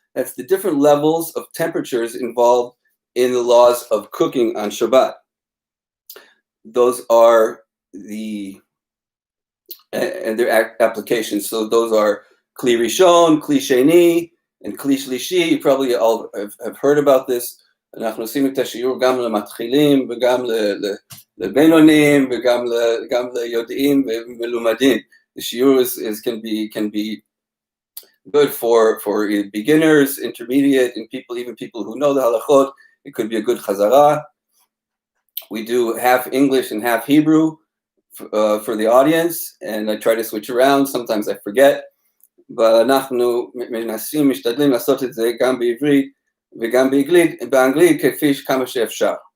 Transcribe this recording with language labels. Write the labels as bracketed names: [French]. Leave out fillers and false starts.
[English] That's the different levels of temperatures involved in the laws of cooking on Shabbat. Those are and their applications. So those are kli rishon, kli sheni, and kli shlishi. You probably all have heard about this. [Hebrew] אנחנו עושים את השיעור גם למתחילים וגם לבינונים וגם ליודעים ומלומדים. [English] The shiur can be good for beginners, intermediate, and even people who know the halachot. It could be a good chazara. We do half English and half Hebrew for the audience, and I try to switch around. Sometimes I forget, but [Hebrew] אנחנו מנסים, משתדלים לעשות את זה גם בעברית וגם באנגלית כמה שאפשר.